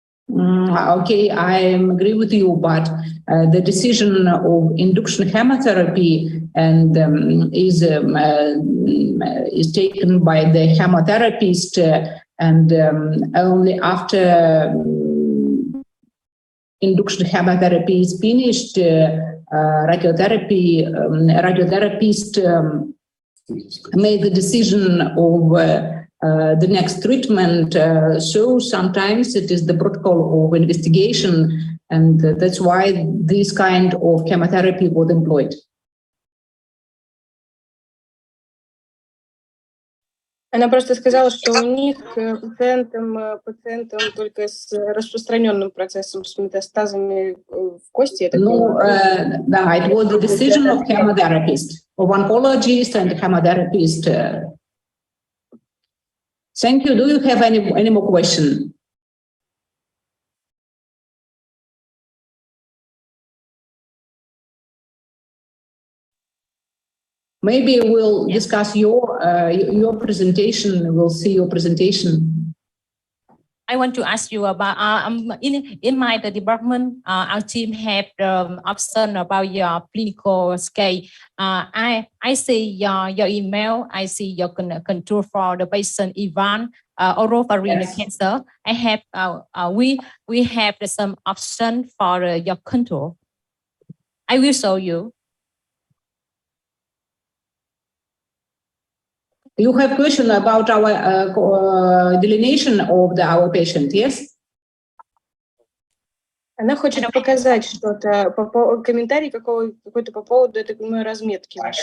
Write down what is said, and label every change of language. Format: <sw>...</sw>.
<en>Okay, I agree with you, but the decision of induction chemotherapy and is taken by the chemotherapist, and only after induction chemotherapy is finished, radiotherapist made the decision of the next treatment. So sometimes it is the protocol of investigation, and that's why this kind of chemotherapy was employed.</en> <ru>Она просто сказала, что у них пациентам только с распространенным процессом, с метастазами в кости.</ru> <en>No, it was the decision of chemotherapist, of oncologist and chemotherapist. Thank you. Do you have any more question? Maybe we'll discuss your presentation. We'll see your presentation. I want to ask you about in my department, our team have the option about your clinical scale. I see your email. I see your control for the patient Ivan oropharyngeal cancer. I have we have some option for your control. I will show you. You have question about our delineation of our patient, yes?</en> <ru>Она хочет показать что-то, комментарий какой-то по поводу этой моей разметки.</ru>